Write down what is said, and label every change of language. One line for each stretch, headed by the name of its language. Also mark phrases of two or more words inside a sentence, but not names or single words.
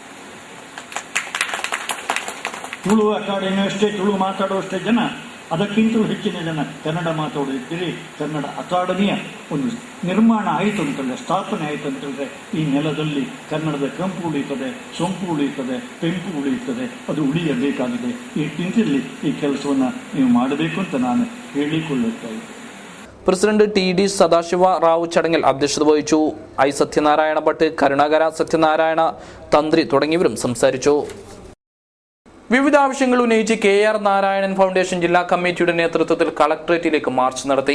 Kannada: ತುಳು ಅಕಾಡೆಮಿ ಅಷ್ಟೇ, ತುಳು ಮಾತಾಡುವಷ್ಟೇ ಜನ, ಅದಕ್ಕಿಂತಲೂ ಹೆಚ್ಚಿನ ಜನ ಕನ್ನಡ ಮಾತಾಡೋದಿದ್ದೀರಿ. ಕನ್ನಡ ಅಕಾಡೆಮಿಯ ಒಂದು ನಿರ್ಮಾಣ ಆಯಿತು ಅಂತಂದರೆ, ಸ್ಥಾಪನೆ ಆಯಿತು ಅಂತಂದರೆ ಈ ನೆಲದಲ್ಲಿ ಕನ್ನಡದ ಕಂಪು ಉಳಿಯುತ್ತದೆ, ಸೊಂಪು ಉಳಿಯುತ್ತದೆ, ಪೆಂಪು ಉಳಿಯುತ್ತದೆ. ಅದು ಉಳಿಯಬೇಕಾಗಿದೆ. ಈ ನಿಟ್ಟಿನಲ್ಲಿ ಈ ಕೆಲಸವನ್ನು ನೀವು ಮಾಡಬೇಕು ಅಂತ ನಾನು ಹೇಳಿಕೊಳ್ಳುತ್ತಾ ಇದ್ದೇನೆ.
Malayalam: പ്രസിഡന്റ് TD സദാശിവ റാവു ചടങ്ങിൽ അധ്യക്ഷത വഹിച്ചു. I. സത്യനാരായണ ഭട്ട്, കരുണാകര സത്യനാരായണ തന്ത്രി തുടങ്ങിയവരും സംസാരിച്ചു. വിവിധ ആവശ്യങ്ങൾ ഉന്നയിച്ച് KR നാരായണൻ ഫൗണ്ടേഷൻ ജില്ലാ കമ്മിറ്റിയുടെ നേതൃത്വത്തിൽ കളക്ടറേറ്റിലേക്ക് മാർച്ച് നടത്തി.